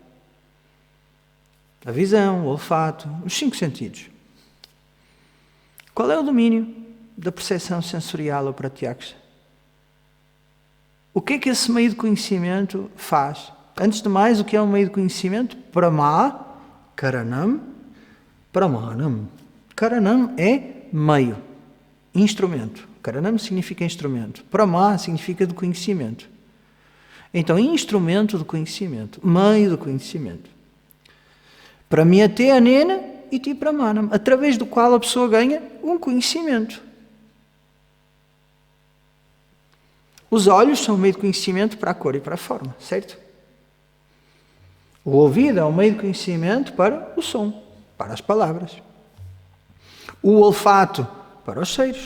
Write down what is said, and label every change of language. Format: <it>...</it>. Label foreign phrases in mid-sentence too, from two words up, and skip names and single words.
<pt>A visão, o olfato, os 5 sentidos. Qual é o domínio da percepção sensorial ou pratyaksha? O que é que esse meio de conhecimento faz? Antes de mais, o que é um meio de conhecimento?</pt> <sa>प्रमा, करणम्, प्रमाणम्.</sa> <pt>Karanam é meio, instrumento. Karanam significa instrumento. Prama significa de conhecimento. Então, instrumento de conhecimento, meio de conhecimento.</pt> <sa>प्रमीयते अनेन इति प्रमाणम्,</sa> <pt>através do qual a pessoa ganha um conhecimento. Os olhos são um meio de conhecimento para a cor e para a forma, certo? O ouvido é um meio de conhecimento para o som, para as palavras. O olfato para os cheiros.</pt>